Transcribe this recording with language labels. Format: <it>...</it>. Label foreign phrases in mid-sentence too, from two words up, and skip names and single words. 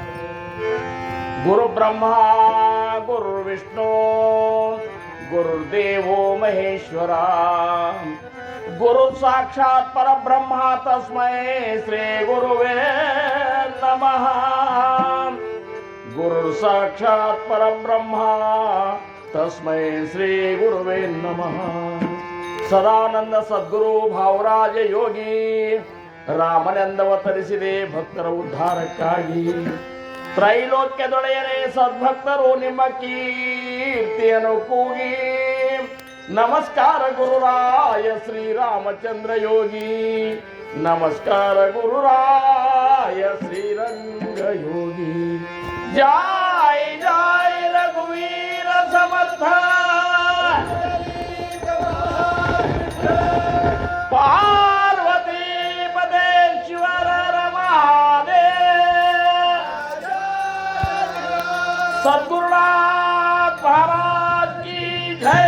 <sa>गुरु ब्रह्मा गुरु विष्णु गुरुदेवो महेश्वरा गुरु साक्षात परब्रह्मा तस्मै श्री गुरुवे नमः। गुरु साक्षात परब्रह्मा तस्मै श्री गुरुवे नमः।</sa> <kn>ಸದಾನಂದ ಸದ್ಗುರು ಭಾವರಾಜ ಯೋಗಿ ರಾಮನೆಂದವತರಿಸಿದೆ ಭಕ್ತರ ಉದ್ಧಾರಕ್ಕಾಗಿ. ತ್ರೈಲೋಕ್ಯದೊಡೆಯನೇ ಸದ್ಭಕ್ತರು ನಿಮ್ಮ ಕೀರ್ತಿಯನ್ನು ಕೂಗಿ. ನಮಸ್ಕಾರ ಗುರುರಾಯ ಶ್ರೀರಾಮಚಂದ್ರ ಯೋಗಿ. ನಮಸ್ಕಾರ ಗುರುರಾಯ ಶ್ರೀರಂಗ ಯೋಗಿ. ಜೈ ಜೈ ರಘುವೀರ ಸಮರ್ಥ</kn> <sa>पार्वती पदेश्वर महादेव।</sa> <hi>सद्गुरुनाथ महाराज की जय।</hi>